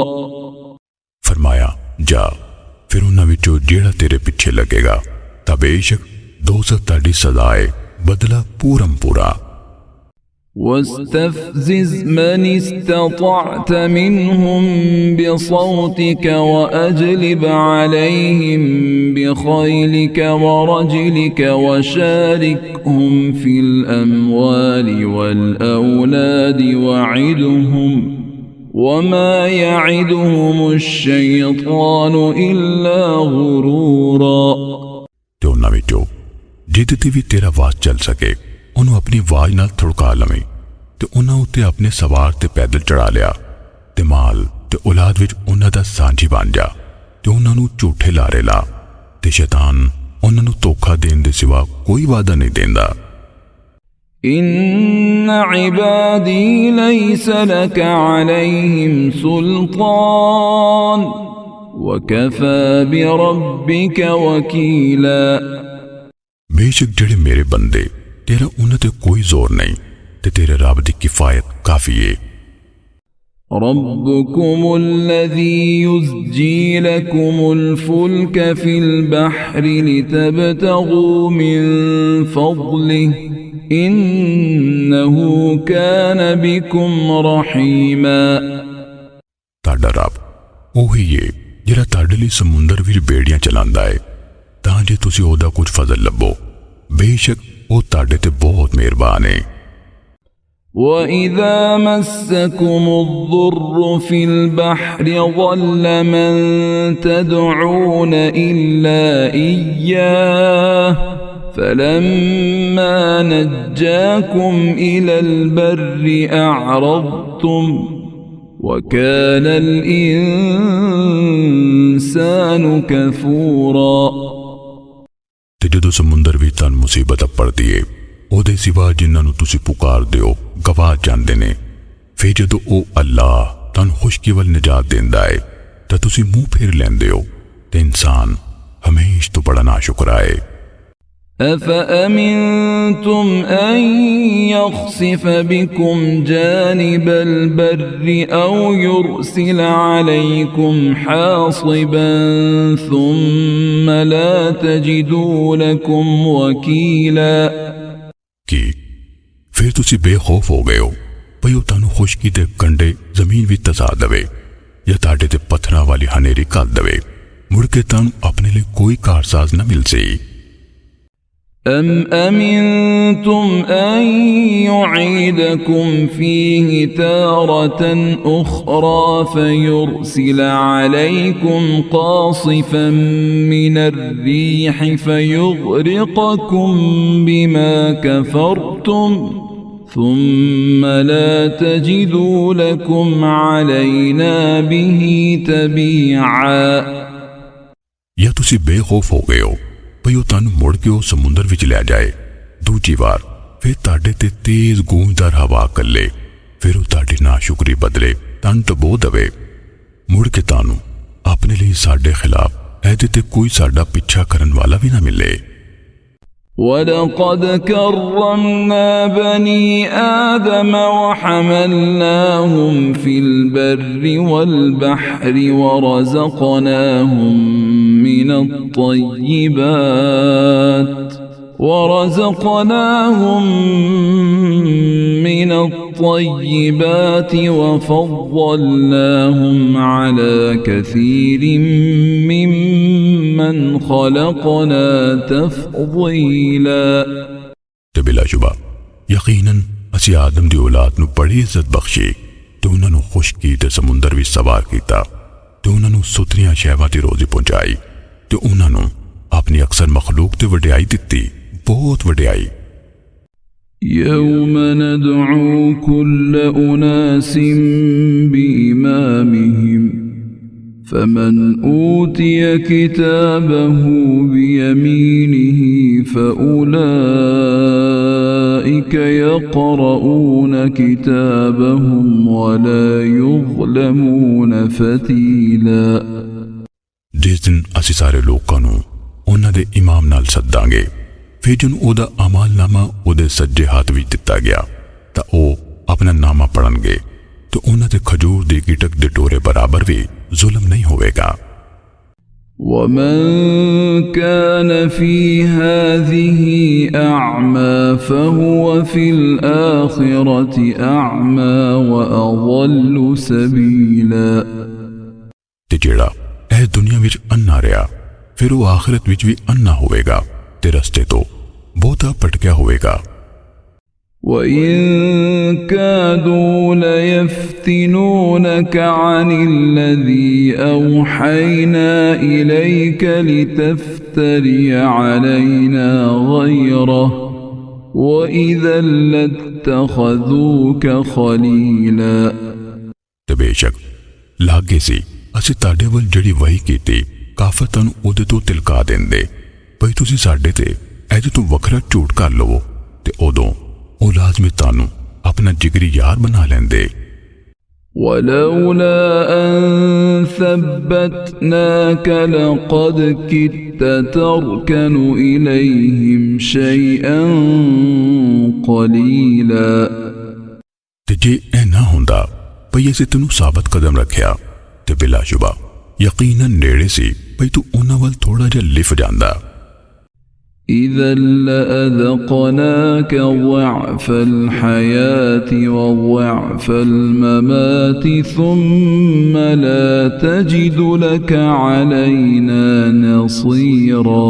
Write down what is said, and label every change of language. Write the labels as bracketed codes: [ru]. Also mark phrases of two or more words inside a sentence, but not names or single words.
[pa] ਫਰਮਾਇਆ ਜਾ ਫਿਰ ਉਨ੍ਹਾਂ ਵਿੱਚੋਂ ਜਿਹੜਾ ਤੇਰੇ ਪਿੱਛੇ ਲੱਗੇਗਾ ਤਾਂ ਬੇਸ਼ੱਕ ਦੋਜ਼ਖ ਤਾੜੀ ਸਜ਼ਾ ਹੈ ਬਦਲਾ ਪੂਰਮ ਪੂਰਾ। [ar] واستفزز من استطعت منهم بصوتك وأجلب عليهم بخيلك ورجلك وشاركهم في الأموال والأولاد وعدهم وما يعدهم الشيطان إلا غرورا [pa] ਤੇ ਉਹਨਾਂ ਵਿੱਚੋਂ ਜਿਹਦੇ ਤੇ ਵੀ ਤੇਰਾ ਵਾਸ ਚੱਲ ਸਕੇ ਉਹਨੂੰ ਆਪਣੀ ਆਵਾਜ਼ ਨਾਲ ਥੜਕਾ ਲਵੇਂ ਤੇ ਉਹਨਾਂ ਉੱਤੇ ਆਪਣੇ ਸਵਾਰ ਤੇ ਪੈਦਲ ਚੜਾ ਲਿਆ ਤੇ ਮਾਲ ਤੇ ਔਲਾਦ ਵਿੱਚ ਉਹਨਾਂ ਦਾ ਸਾਂਝੀ ਬਣ ਜਾ ਤੇ ਉਹਨਾਂ ਨੂੰ ਝੂਠੇ ਲਾਰੇ ਲਾ ਤੇ ਸ਼ੈਤਾਨ ਉਹਨਾਂ ਨੂੰ ਧੋਖਾ ਦੇਣ ਦੇ ਸਿਵਾ ਕੋਈ ਵਾਅਦਾ ਨਹੀਂ ਦਿੰਦਾ। [ar] إن عبادي ليس لك عليهم سلطان وكفى بربك وكيلا [pa] ਬੇਸ਼ੱਕ ਜਿਹੜੇ ਮੇਰੇ ਬੰਦੇ ਤੇਰਾ ਉਨ੍ਹਾਂ ਤੇ ਕੋਈ ਜ਼ੋਰ ਨਹੀਂ ਤੇ ਤੇਰੇ ਰੱਬ ਦੀ ਕਿਫ਼ਾਇਤ ਕਾਫ਼ੀ ਹੈ। [ar] ربكم الذي يزجي لكم الفلك في البحر لتبتغوا من فضله إنه كان بكم رحيما [pa] ਤਾੜਾ ਰੱਬ ਉਹੀ है ਜਿਹੜਾ ਤੁਹਾਡੇ ਲਈ ਸਮੁੰਦਰ ਵਿੱਚ ਬੇੜੀਆਂ ਚਲਾਉਂਦਾ ਹੈ ਤਾਂ ਜੇ ਤੁਸੀਂ ਉਹਦਾ ਕੁਝ ਫਜ਼ਲ ਲੱਭੋ ਬੇਸ਼ੱਕ ਉਹ ਤੁਹਾਡੇ ਤੇ ਬਹੁਤ ਮਿਹਰਬਾਨ ਹੈ। [ar] وَإِذَا مَسَّكُمُ الضُّرُّ فِي الْبَحْرِ ضَلَّ مَن تَدْعُونَ إِلَّا إِيَّاهُ فَلَمَّا نَجَّاكُمْ إِلَى الْبَرِّ أَعْرَضْتُمْ وَكَانَ الْإِنسَانُ كَفُورًا [pa] ਤੇ ਜਦੋਂ ਸਮੁੰਦਰ ਵਿੱਚ ਤੁਹਾਨੂੰ ਮੁਸੀਬਤ ਪੜਦੀ ਏ ਉਹਦੇ ਸਿਵਾ ਜਿਨ੍ਹਾਂ ਨੂੰ ਤੁਸੀਂ ਪੁਕਾਰਦੇ ਹੋ ਗਵਾ ਜਾਂਦੇ ਨੇ ਫਿਰ ਜਦੋਂ ਉਹ ਅੱਲਾਹ ਤੁਹਾਨੂੰ ਖੁਸ਼ਕੀ ਵੱਲ ਨਿਜਾਤ ਦਿੰਦਾ ਹੈ ਤਾਂ ਤੁਸੀਂ ਮੂੰਹ ਫੇਰ ਲੈਂਦੇ ਹੋ ਤੇ ਇਨਸਾਨ ਹਮੇਸ਼ਾ ਤੋਂ ਬੜਾ ਨਾਸ਼ੁਕਰਾ ਹੈ। [ar] أفأمنتم أن يخسف بكم جانب البر أو يرسل عليكم حاصبا ثم لا تجدوا لكم وكيلا [pa] ਕਿ ਫਿਰ ਤੁਸੀਂ ਬੇਖ਼ੌਫ਼ ਹੋ ਗਏ ਹੋ ਭਈ ਉਹ ਤੁਹਾਨੂੰ ਖੁਸ਼ਕੀ ਦੇ ਕੰਡੇ ਜ਼ਮੀਨ ਵਿੱਚ ਤਸਾ ਦੇਵੇ ਜਾਂ ਤੁਹਾਡੇ ਤੇ ਪੱਥਰਾਂ ਵਾਲੀ ਹਨੇਰੀ ਘੱਲ ਦੇਵੇ ਮੁੜ ਕੇ ਤੁਹਾਨੂੰ ਆਪਣੇ ਲਈ ਕੋਈ ਕਾਰਸਾਜ਼ ਨਾ ਮਿਲ ਸਕੇ। [ar] أم أمنتم أن يعيدكم فيه تارة أخرى فيرسل عليكم قاصفا من الريح فيغرقكم بما كفرتم ثم لا تجدوا لكم علينا به تبيعا [pa] ਯਾ ਤੁਸੀਂ ਬੇਖ਼ੌਫ਼ ਹੋ ਗਏ ਹੋ ਭਈ ਉਹ ਤੁਹਾਨੂੰ ਮੁੜ ਕੇ ਉਹ ਸਮੁੰਦਰ ਵਿੱਚ ਲੈ ਜਾਏ ਦੂਜੀ ਵਾਰ ਫਿਰ ਤੁਹਾਡੇ ਤੇ ਤੇਜ਼ ਗੂੰਜਦਾਰ ਹਵਾ ਕੱਲੇ ਫਿਰ ਉਹ ਤੁਹਾਡੀ ਨਾਸ਼ੁਕਰੀ ਬਦਲੇ ਤੁਹਾਨੂੰ ਡਬੋ ਦੇਵੇ ਮੁੜ ਕੇ ਤੁਹਾਨੂੰ ਆਪਣੇ ਲਈ ਸਾਡੇ ਖਿਲਾਫ ਇਹਦੇ ਤੇ ਕੋਈ ਸਾਡਾ ਪਿੱਛਾ ਕਰਨ ਵਾਲਾ ਵੀ ਨਾ ਮਿਲੇ। [ar] وَلَقَدْ كَرَّمْنَا بَنِي آدَمَ وَحَمَلْنَاهُمْ فِي الْبَرِّ وَالْبَحْرِ ورزقناهم من الطيبات وفضلناهم على كثير ممن خلقنا تفضيلا [pa] ਤੇ ਬਿਲਾਸ਼ੁਬਾ ਯਕੀਨਨ ਅਸੀਂ ਆਦਮ ਦੀ ਔਲਾਦ ਨੂੰ ਬੜੀ ਇੱਜ਼ਤ ਬਖਸ਼ੀ ਤੇ ਉਹਨਾਂ ਨੂੰ ਖੁਸ਼ਕੀ ਤੇ ਸਮੁੰਦਰ ਵਿੱਚ ਸਵਾਰ ਕੀਤਾ ਤੇ ਉਹਨਾਂ ਨੂੰ ਸੁਥਰੀਆਂ ਸ਼ੈਵਾਂ ਦੀ ਰੋਜ਼ੀ ਪਹੁੰਚਾਈ ਤੇ ਉਹਨਾਂ ਨੂੰ ਆਪਣੀ ਅਕਸਰ ਮਖਲੂਕ ਤੇ ਵਡਿਆਈ ਦਿੱਤੀ ਬਹੁਤ ਵਡਿਆਈ। [ar] يوم ندعو كل أناس بإمامهم فمن أوتي كتابه بيمينه فأولئك يقرؤون كتابهم ولا يظلمون فتيلا [pa] ਜਿਸ ਦਿਨ ਅਸੀਂ ਸਾਰੇ ਲੋਕਾਂ ਨੂੰ ਉਹਨਾਂ ਦੇ ਇਮਾਮ ਨਾਲ ਸੱਦਾਂਗੇ ਫਿਰ ਜਿਹਨੂੰ ਉਹਦਾ ਅਮਾਲਨਾਮਾ ਉਹਦੇ ਸੱਜੇ ਹੱਥ ਵਿੱਚ ਦਿੱਤਾ ਗਿਆ ਤਾਂ ਉਹ ਆਪਣਾ ਨਾਮਾ ਪੜ੍ਹਨਗੇ ਤੇ ਉਹਨਾਂ ਦੇ ਖਜੂਰ ਦੀ ਗਿਟਕ ਦੇ ਟੋਰੇ ਬਰਾਬਰ ਵੀ ਜ਼ੁਲਮ ਨਹੀਂ ਹੋਵੇਗਾ। [ar] ومن كان في هذه أعمى فهو في الآخرة أعمى وأضل سبيلا [pa] ਤੇ ਜਿਹੜਾ ਇਹ ਦੁਨੀਆ ਵਿੱਚ ਅੰਨਾ ਰਿਹਾ ਫਿਰ ਉਹ ਆਖਿਰਤ ਵਿੱਚ ਵੀ ਅੰਨਾ ਹੋਵੇਗਾ ਤੇ ਰਸਤੇ ਤੋਂ ਬਹੁਤਾ ਭਟਕਿਆ ਹੋਵੇਗਾ। [ar] وَإِن كَادُوا لَيَفْتِنُونَكَ عَنِ الَّذِي أَوْحَيْنَا إِلَيْكَ لِتَفْتَرِيَ عَلَيْنَا غَيْرَهُ وَإِذًا لَاتَّخَذُوكَ خَلِيلًا [pa] ਤੇ ਬੇਸ਼ੱਕ ਲਾਗੇ ਸੀ ਅਸੀਂ ਤੁਹਾਡੇ ਵੱਲ ਜਿਹੜੀ ਵਹੀ ਕੀਤੀ ਕਾਫਰ ਤੁਹਾਨੂੰ ਉਹਦੇ ਤੋਂ ਤਿਲਕਾ ਦਿੰਦੇ ਭਈ ਤੁਸੀਂ ਸਾਡੇ ਤੇ ਇਹਦੇ ਤੋਂ ਵੱਖਰਾ ਝੂਠ ਕਰ ਲਵੋ ਤੇ ਉਦੋਂ ਉਹ ਲਾਜ਼ਮੀ ਤੁਹਾਨੂੰ ਆਪਣਾ ਜਿਗਰੀ ਯਾਰ ਬਣਾ ਲੈਂਦੇ। [ar] ولولا أن ثبتناك لقد كدت تركن إليهم شيئا قليلا [pa] ਤੇ ਜੇ ਇਹ ਨਾ ਹੁੰਦਾ ਭਈ ਅਸੀਂ ਤੈਨੂੰ ਸਾਬਤ ਕਦਮ ਰੱਖਿਆ ਤੇ ਬਿਲਾਸ਼ੁਬਾ ਯਕੀਨਨ ਨੇੜੇ ਸੀ ਭਈ ਤੂੰ ਉਹਨਾਂ ਵੱਲ ਥੋੜਾ ਜਿਹਾ ਲਿਫ ਜਾਂਦਾ। [ar] إذا لأذقناك ضعف الحياة وضعف الممات ثم لا تجد لك علينا نصيرا